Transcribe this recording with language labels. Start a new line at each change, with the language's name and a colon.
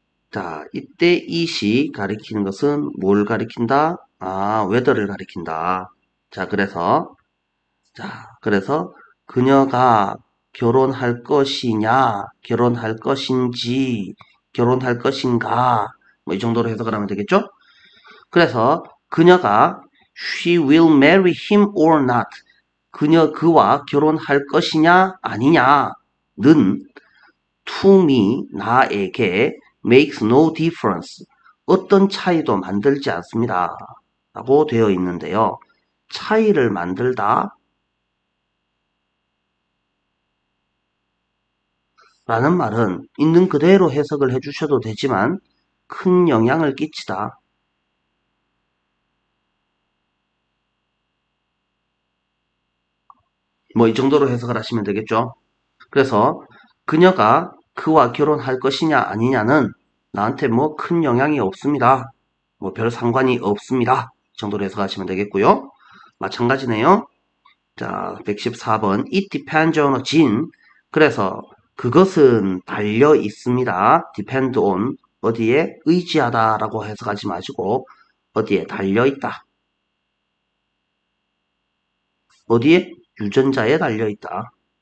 Korean: 자, 이때 it이 가리키는 것은 뭘 가리킨다? whether를 가리킨다. 자, 그래서 그녀가 결혼할 것이냐, 결혼할 것인지, 결혼할 것인가, 뭐 이 정도로 해석을 하면 되겠죠? 그래서 그녀가
English: she will marry him or not.
Korean: 그와 결혼할 것이냐, 아니냐는
English: to me,
Korean: 나에게
English: makes no difference.
Korean: 어떤 차이도 만들지 않습니다. 라고 되어 있는데요. 차이를 만들다 라는 말은 있는 그대로 해석을 해주셔도 되지만 큰 영향을 끼치다. 뭐 이 정도로 해석을 하시면 되겠죠. 그래서 그녀가 그와 결혼할 것이냐 아니냐는 나한테 뭐 큰 영향이 없습니다. 뭐 별 상관이 없습니다. 이 정도로 해석하시면 되겠고요. 마찬가지네요. 자, 114번
English: It depends on a gene.
Korean: 그래서 그것은 달려 있습니다.
English: depend on
Korean: 어디에 의지하다 라고 해석하지 마시고 어디에 달려 있다. 어디에? 유전자에 달려 있다.